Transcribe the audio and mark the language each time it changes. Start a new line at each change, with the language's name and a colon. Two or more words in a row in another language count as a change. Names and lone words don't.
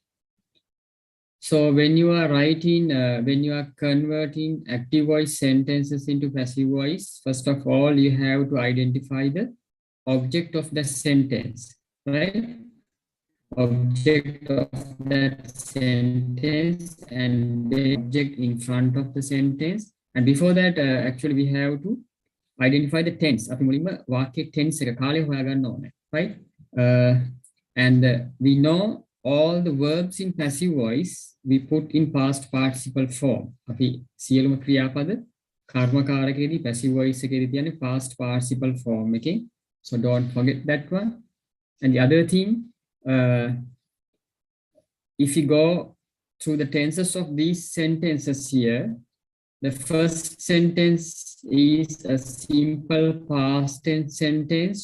English: So when you are writing, when you are converting active voice sentences into passive voice, first of all, you have to identify the object of the sentence, right? Object of that sentence and the object in front of the sentence. And before that, actually, we have to identify the tense.
Sinhala: අපි මුලින්ම වාක්‍යයේ tense එක කාලය හොයාගන්න ඕනේ,
English: right? And we know all the verbs in passive voice we put in past participle form.
Sinhala: අපි සියලුම ක්‍රියාපද කර්මකාරකයේදී
English: passive voice
Sinhala: එකේදී තියන්නේ
English: past participle form
Sinhala: එකේ.
English: So don't forget that one. And the other thing, if you go through the tenses of these sentences here, the first sentence is a simple past tense sentence.